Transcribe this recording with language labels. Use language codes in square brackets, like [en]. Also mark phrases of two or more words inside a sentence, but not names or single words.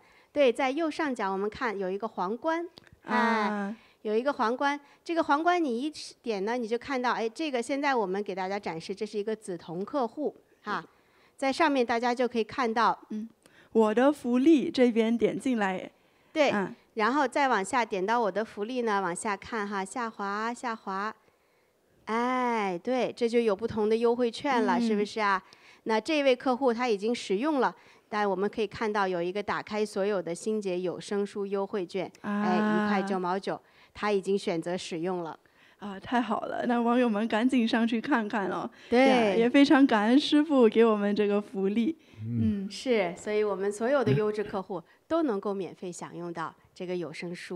[zh] 對，在右上角我們看有一個皇冠，有一個皇冠，這個皇冠你一點呢，你就看到，這個現在我們給大家展示，這是一個紫銅客戶哈，在上面大家就可以看到，我的福利這邊點進來，對，然後再往下點到我的福利呢，往下看哈，下滑下滑， 哎，对，這就有不同的優惠券了，是不是啊？那這位客戶他已經使用了，但我們可以看到有一個打開所有的新節有聲書優惠券，哎，1塊9毛9，他已經選擇使用了。太好了，那網友們趕緊上去看看了。對，也非常感恩師父給我們這個福利。是，所以我們所有的優質客戶都能夠免費享用到這個有聲書。